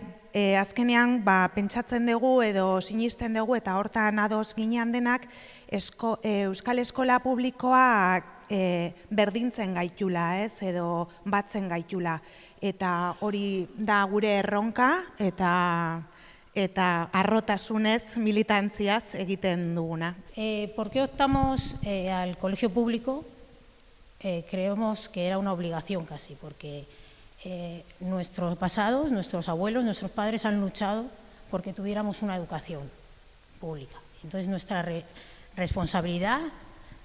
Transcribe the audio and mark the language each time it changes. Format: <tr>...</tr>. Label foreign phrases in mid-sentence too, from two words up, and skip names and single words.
<eu>Azkenean, pentsatzen dugu edo sinisten dugu eta hortan ados ginean denak, Euskal Eskola Publikoa berdintzen gaitula, edo batzen gaitula. Eta hori da gure erronka eta harrotasunez, militantziaz egiten duguna.</eu> <es>¿Por qué optamos al colegio público? Creemos que era una obligación casi, porque nuestros pasados, nuestros abuelos, nuestros padres han luchado porque tuviéramos una educación pública. Entonces nuestra responsabilidad mantenerla.</es>